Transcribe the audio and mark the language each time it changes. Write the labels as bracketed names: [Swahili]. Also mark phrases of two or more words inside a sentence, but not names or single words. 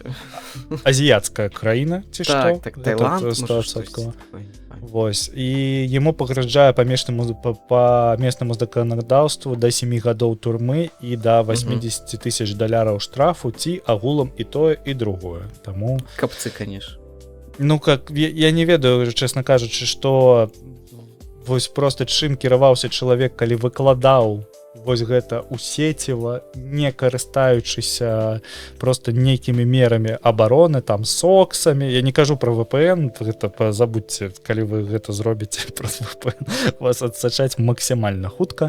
[Belarusian] Азіяцкая краіна, ці што? Так, Таиланд, Вось. І яму паграждае па местнаму заканадаўству да 7 гадоў турмы і да 80 тысяч $, штрафу, ці агулам і тое, і другое. Таму... Капцы, [Russian] конечно. Ну, как, [Belarusian] я не ведаю, [Russian] честно кажучы, [Belarusian] што вось просто чым кіраваўся чалавек, калі выкладаў вось гэта ў сеціва, не карыстаючыся просто нейкімі мерамі абароны, там, соксамі. Я не кажу про VPN, гэта забудьце, калі вы гэта зробіце праз VPN, вас адсачаць максімальна хутка.